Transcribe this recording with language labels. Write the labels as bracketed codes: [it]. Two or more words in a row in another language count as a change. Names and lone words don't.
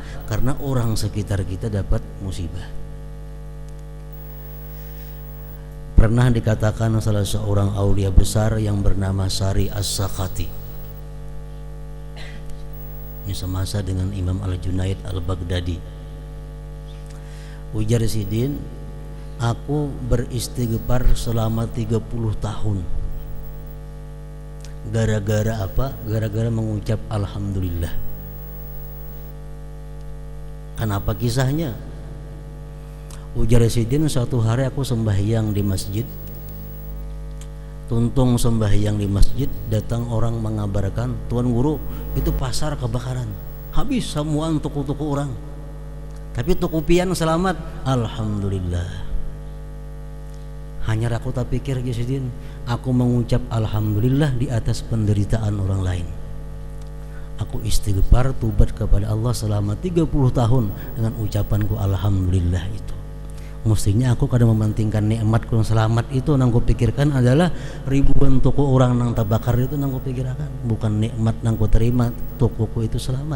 [id] Karena orang sekitar kita dapat musibah. Pernah dikatakan salah seorang aulia besar yang bernama Sari As-Sakati, ini semasa dengan Imam Al-Junaid Al-Baghdadi, ujar Sidin, aku beristighfar selama 30 tahun. Gara-gara apa? Gara-gara mengucap alhamdulillah. Kenapa kisahnya? Ujar Sidin, suatu hari aku sembahyang di masjid. Tuntung sembahyang di masjid, datang orang mengabarkan, Tuan Guru, itu pasar kebakaran, habis semua toko-toko orang, tapi toko pian selamat, alhamdulillah. Hanya aku tak pikir Sidin, aku mengucap alhamdulillah di atas penderitaan orang lain. Aku istighfar, tubat kepada Allah selama 30 tahun dengan ucapanku alhamdulillah itu. Mestinya aku kadang mementingkan nikmatku yang selamat itu, nang ku pikirkan adalah ribuan toko orang nang terbakar itu, nang ku pikirkan bukan nikmat nang ku terima tokoku itu selamat.